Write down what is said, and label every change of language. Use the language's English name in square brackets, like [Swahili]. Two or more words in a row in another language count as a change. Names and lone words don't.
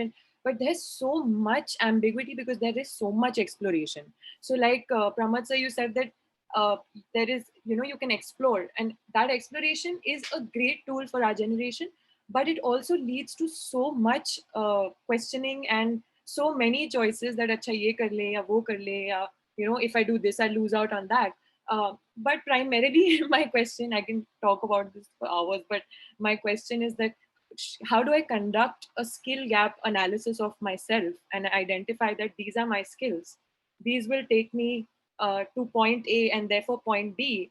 [English] But there's so much ambiguity because there is so much exploration. So like Pramath sir, you said that there is, you can explore, and that exploration is a great tool for our generation, but it also leads to so much questioning and so many choices that [Hindi] अच्छा ये कर ले या वो कर ले, [English] ya, if I do this I lose out on that. But primarily my question, I can talk about this for hours, but my question is that how do I conduct a skill gap analysis of myself and identify that these are my skills? These will take me to point A and therefore point B.